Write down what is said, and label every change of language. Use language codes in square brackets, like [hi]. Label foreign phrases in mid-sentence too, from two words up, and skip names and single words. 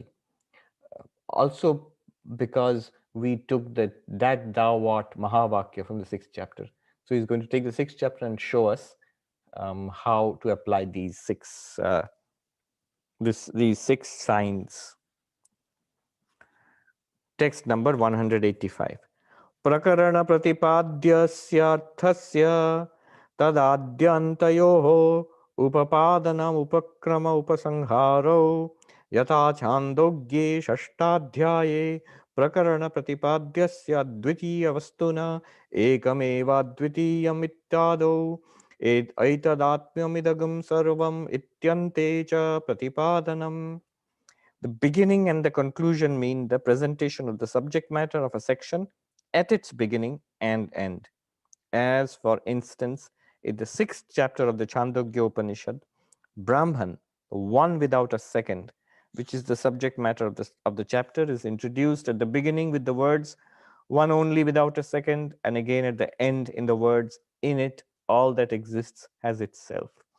[en] Also, because we took that thou art Mahavakya from the 6th chapter. So he's going to take the 6th chapter and show us how to apply these 6 signs. Text number 185. [sa] प्रकरण प्रतिपाद्यस्यार्थस्य तदाद्यन्तयोः उपपादनम् उपक्रम उपसंहारो यथा छान्दोग्ये षष्ठाध्याये प्रकरण प्रतिपाद्यस्य द्वितीय वस्तुन एकमेव द्वितीयम् इत्यादौ ऐतदात्म्यमिदगं सर्वम् इत्यन्ते च प्रतिपादनम्. [en] The beginning and the conclusion mean the presentation of the subject matter of a section at its beginning and end. As, for instance, in the 6th chapter of the Chandogya Upanishad, Brahman, one without a second, which is the subject matter of the chapter, is introduced at the beginning with the words, one only without a second, and again at the end in the words, in it, all that exists has itself.